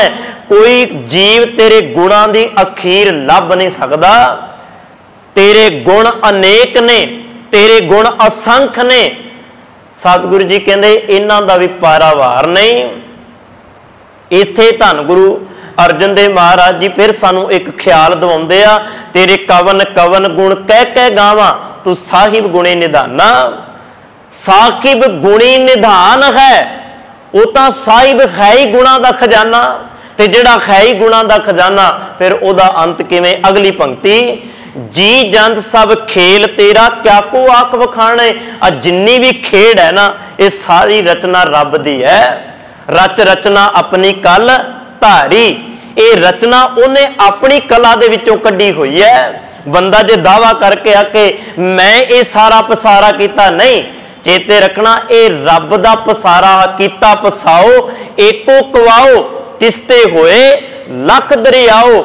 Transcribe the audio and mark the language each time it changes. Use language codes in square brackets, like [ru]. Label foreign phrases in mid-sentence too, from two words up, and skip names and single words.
[pa] ਕੋਈ ਜੀਵ ਤੇਰੇ ਗੁਣਾਂ ਦੀ ਅਖੀਰ ਲੱਭ ਨਹੀਂ ਸਕਦਾ। ਤੇਰੇ ਗੁਣ ਅਨੇਕ ਨੇ, ਤੇਰੇ ਗੁਣ ਅਸੰਖ ਨੇ। ਸਤਿਗੁਰੂ ਜੀ ਕਹਿੰਦੇ ਇਨ੍ਹਾਂ ਦਾ ਵੀ ਪਾਰਾਵਾਰ ਨਹੀਂ। ਇੱਥੇ ਧੰਨ ਗੁਰੂ ਅਰਜਨ ਦੇਵ ਮਹਾਰਾਜ ਜੀ ਫਿਰ ਸਾਨੂੰ ਇੱਕ ਖ਼ਿਆਲ ਦਿਵਾਉਂਦੇ ਆ, ਤੇਰੇ ਕਵਨ ਕਵਨ ਗੁਣ ਕਹਿ ਕਹਿ ਗਾਵਾਂ, ਤੂ ਸਾਹਿਬ ਗੁਣੀ ਨਿਧਾਨਾ। ਸਾਹਿਬ ਗੁਣੀ ਨਿਧਾਨ [hi] है, वो तो साहिब है ही गुणा का खजाना। [pa] ਤੇ ਜਿਹੜਾ ਹੈ ਹੀ ਗੁਣਾ ਕਾ ਖ਼ਜ਼ਾਨਾ, ਫਿਰ ਓਦਾ ਅੰਤ ਕਿਵੇਂ? ਅਗਲੀ ਪੰਕਤੀ, ਜੀ ਜੰਤ ਸਭ ਖੇਲ ਤੇਰਾ ਕਿਆ ਕੋ ਆਖ ਵਖਾਣੇ। ਆ ਜਿੰਨੀ ਵੀ ਖੇਡ ਹੈ ਨਾ, ਇਹ ਸਾਰੀ ਰਚਨਾ ਰੱਬ ਦੀ ਹੈ। ਰਚ ਰਚਨਾ ਅਪਨੀ ਕਲ ਧਾਰੀ, ਇਹ ਰਚਨਾ ਉਨ੍ਹਾਂ ਅਪਣੀ ਕਲਾ ਦੇ ਵਿੱਚੋਂ ਕੱਢੀ ਹੋਈ ਹੈ। ਬੰਦਾ ਜੇ ਦਾਅਵਾ ਕਰਕੇ ਆਕੇ ਮੈਂ ਇਹ ਸਾਰਾ ਪਸਾਰਾ ਕੀਤਾ, ਨਹੀਂ, ਚੇਤੇ ਰੱਖਣਾ ਇਹ ਰੱਬ ਦਾ ਪਸਾਰਾ ਕੀਤਾ ਪਸਾਉ, ਏਕੋ ਕਵਾਉ ਤਿਸਤੇ ਹੋਏ ਲਖ ਦਰੀਆਉ।